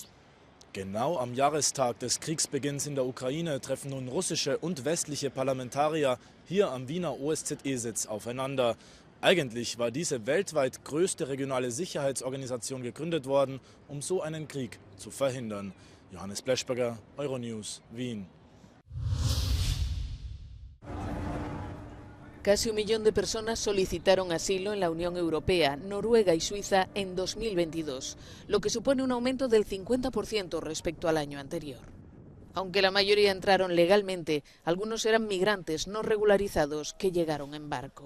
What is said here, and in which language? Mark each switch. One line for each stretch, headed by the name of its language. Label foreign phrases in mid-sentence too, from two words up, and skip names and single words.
German: Genau am Jahrestag des Kriegsbeginns in der Ukraine treffen nun russische und westliche Parlamentarier hier am Wiener OSZE-Sitz aufeinander. Eigentlich war diese weltweit größte regionale Sicherheitsorganisation gegründet worden, um so einen Krieg zu verhindern. Johannes Bleschberger, Euronews, Wien.
Spanish: Casi 1 millón de personas solicitaron asilo en la Unión Europea, Noruega y Suiza en 2022, lo que supone un aumento del 50% respecto al año anterior. Aunque la mayoría entraron legalmente, algunos eran migrantes no regularizados que llegaron en barco.